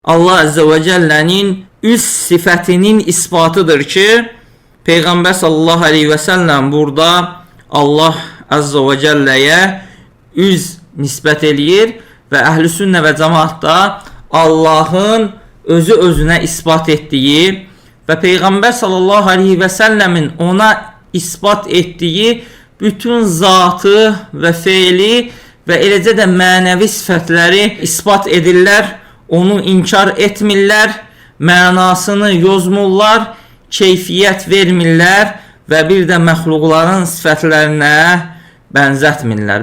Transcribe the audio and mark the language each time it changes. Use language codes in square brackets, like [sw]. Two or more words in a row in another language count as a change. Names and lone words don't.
[ar] الله عز وجل [az] üz sifətinin ispatıdır ki, Peyğəmbər [ar] صلى الله عليه وسلم [az] burada [ar] الله عز وجل [az] üz nisbət eləyir və əhl-i sünnə və cemaatda Allahın özü özünə ispat etdiyi və Peyğəmbər [ar] صلى الله عليه وسلم [az] ona ispat etdiyi bütün zatı və feili və eləcə də mənəvi sifətləri ispat edirlər, onu inkar etmirlər, mənasını yozmurlar, keyfiyyət vermirlər və bir də məxluqların sifətlərinə bənzətmirlər.